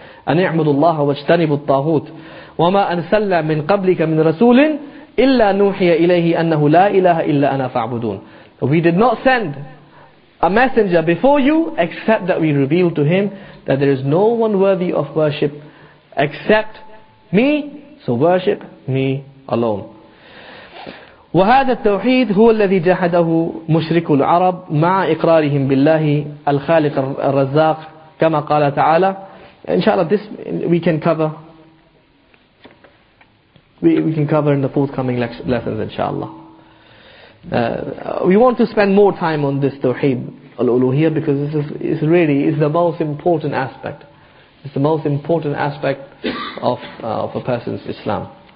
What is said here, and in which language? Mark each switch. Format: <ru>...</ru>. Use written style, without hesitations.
<ar>أَنِ اعْبُدُوا اللَّهَ وَاجْتَنِبُوا الطَّاغُوتَ وَمَا أَرْسَلْنَا مِنْ قَبْلِكَ مِنْ رَسُولٍ إِلَّا نُوحِيَ إِلَيْهِ أَنَّهُ لَا إِلَهَ إِلَّا أَنَا فَاعْبُدُونَ.</ar> <en>We did not send a messenger before you except that we revealed to him that there is no one worthy of worship except me, so worship me alone.</en> <ar>وهذا التوحيد هو الذي جحده مشرك العرب مع إقرارهم بالله الخالق الرزاق كما قال تعالى.</ar> <en>Inshallah, this we can cover. We can cover in the forthcoming lessons, inshallah. We want to spend more time on this Tawheed al-Uluhiyyah, because this is really the most important aspect. It's the most important aspect of a person's Islam.</en>